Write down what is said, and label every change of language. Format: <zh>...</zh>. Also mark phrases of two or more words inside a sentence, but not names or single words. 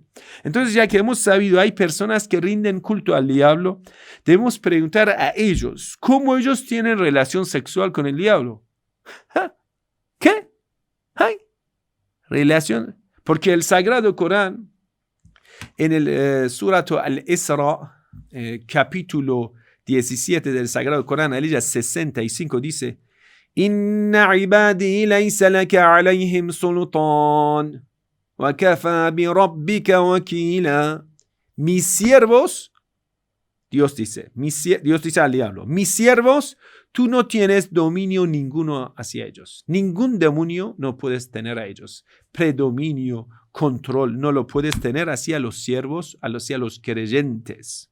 <es>Entonces, ya que hemos sabido, hay personas que rinden culto al diablo, debemos preguntar a ellos, ¿cómo ellos tienen relación sexual con el diablo? ¿Ah? ¿Qué? ¿Ay? Relación. Porque el Sagrado Corán, en el Surat al-Isra, capítulo 17 del Sagrado Corán, aliyah 65, dice:</es> <ar>إن عبادي ليس لك عليهم سلطان وكفى بربك وكيلا.</ar> <es>Mis siervos, Dios dice al diablo, mis siervos, tú no tienes dominio ninguno hacia ellos. Ningún demonio no puedes tener a ellos. Predominio, control, no lo puedes tener hacia los siervos, hacia los creyentes.</es>